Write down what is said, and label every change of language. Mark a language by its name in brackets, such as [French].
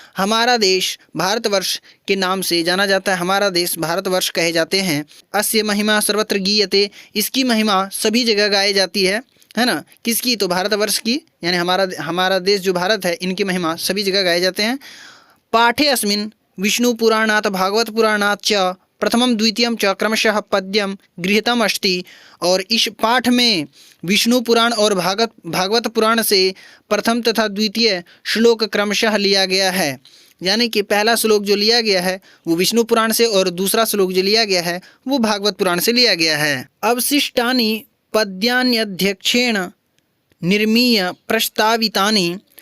[Hindi] हमारा देश भारतवर्ष के नाम से जाना जाता है। हमारा देश भारतवर्ष कहे जाते हैं। [Sanskrit] अस्य महिमा सर्वत्र गीयते। [Hindi] इसकी महिमा सभी जगह गाई जाती है ना। किसकी? तो भारतवर्ष की, यानी हमारा देश जो भारत है इनकी महिमा सभी जगह गाए जाते हैं। [Sanskrit] पाठे अस्मिन् विष्णु पुराणात् भागवत पुराणात् च प्रथमम द्वितीयम च क्रमशः पद्यम गृहीतम अस्ति। [Hindi] और इस पाठ में विष्णु पुराण और भागवत पुराण से प्रथम तथा द्वितीय श्लोक क्रमशः लिया गया है। यानी कि पहला श्लोक जो लिया गया है वो विष्णु पुराण से और दूसरा श्लोक जो लिया गया है वो भागवत पुराण से लिया गया है। [Sanskrit] अवशिष्टानि पद्यान्यध्यक्षेण निर्मीय प्रस्तावितानि।